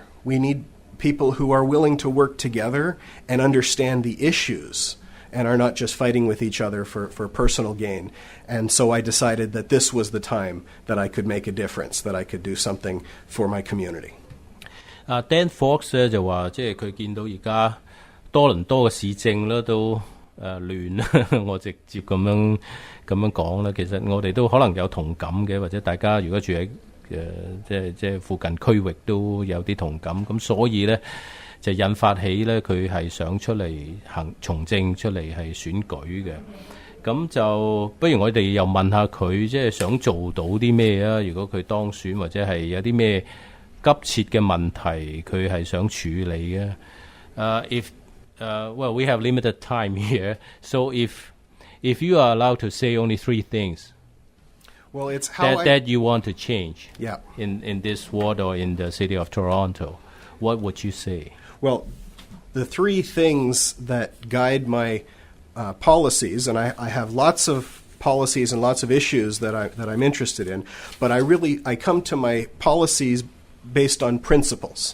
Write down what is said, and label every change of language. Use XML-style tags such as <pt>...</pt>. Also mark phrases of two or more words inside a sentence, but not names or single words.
<en>We need people who are willing to work together and understand the issues and are not just fighting with each other for personal gain. And so I decided that this was the time that I could make a difference, that I could do something for my community.</en> <yue>Dan Fox 咧就話，即係佢見到而家多倫多嘅市政咧都亂啦，我直接咁樣講啦。其實我哋都可能有同感嘅，或者大家如果住喺即係附近區域都有啲同感。咁所以咧就引發起咧佢係想出嚟從政出嚟係選舉嘅。咁就不如我哋又問下佢，即係想做到啲咩啊？如果佢當選或者係有啲咩急切嘅問題，佢係想處理嘅。</yue> <en>Well, we have limited time here, so if you are allowed to say only 3 things Well, it's how that you want to change Yeah. in this ward or in the city of Toronto, what would you say? Well, the 3 things that guide my policies, and I have lots of policies and lots of issues that I'm interested in, but I come to my policies based on principles.</en>